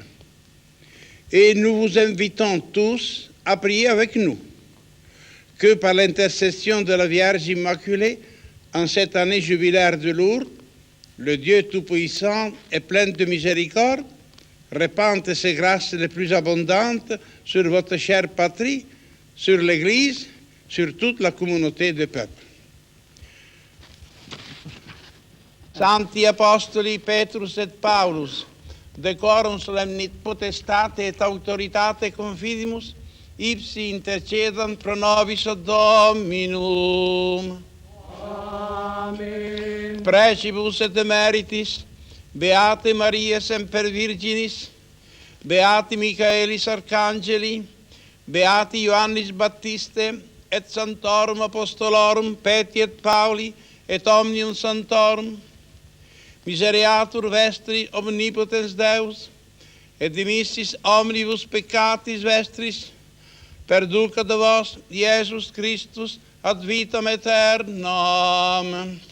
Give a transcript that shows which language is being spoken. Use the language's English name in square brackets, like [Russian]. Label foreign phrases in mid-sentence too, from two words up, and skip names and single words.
[French] Et nous vous invitons tous à prier avec nous, que par l'intercession de la Vierge Immaculée, en cette année jubilaire de Lourdes, le Dieu Tout-Puissant et plein de miséricorde, répande ses grâces les plus abondantes sur votre chère patrie, sur l'Église, sur toute la communauté des peuples. [Latin] Santi Apostoli Petrus et Paulus, decorum solemnit potestate et autoritate confidimus, ipsi intercedant pro nobis ad Dominum. Amen. Precibus et emeritis, Beate Maria Semper Virginis, Beati Michaelis Arcangeli, Beati Ioannis Baptiste, et Sanctorum Apostolorum Peti et Pauli, et Omnium Sanctorum, Misereatur vestri omnipotens Deus, et dimissis omnibus peccatis vestris, perducat vos Iesus Christus ad vitam aeternam.